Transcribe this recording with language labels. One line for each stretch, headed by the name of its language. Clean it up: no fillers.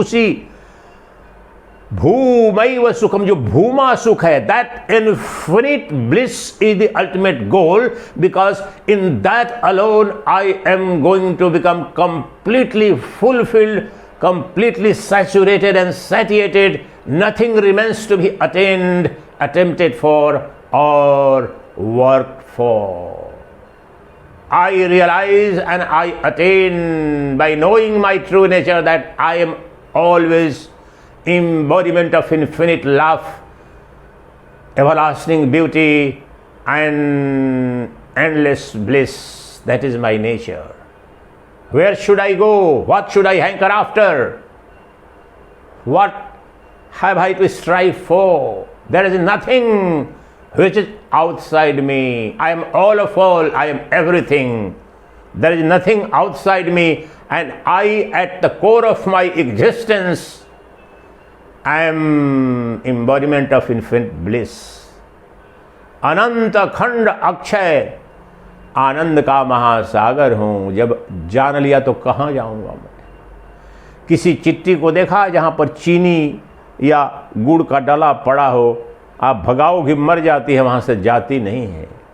Hindi: उसी भूमैव सुखम, जो भूमा सुख है,
English: That infinite bliss is the ultimate goal, because in that alone I am going to become completely fulfilled, completely saturated and satiated. Nothing remains to be attained, attempted for, or worked for. I realize and I attain by knowing my true nature that I am always embodiment of infinite love, everlasting beauty, and endless bliss. That is my nature. Where should I go? What should I hanker after? What have I to strive for? There is nothing which is outside me. I am all of all. I am everything. There is nothing outside me, and I, at the core of my existence, I am embodiment of infinite bliss.
Hindi: अनंत अखंड अक्षय आनंद का महासागर हूँ। जब जान लिया तो कहाँ जाऊँगा मैं? किसी चिट्ठी को देखा जहाँ पर चीनी या गुड़ का डला पड़ा हो, आप भगाओगे मर जाती है, वहाँ से जाती नहीं है।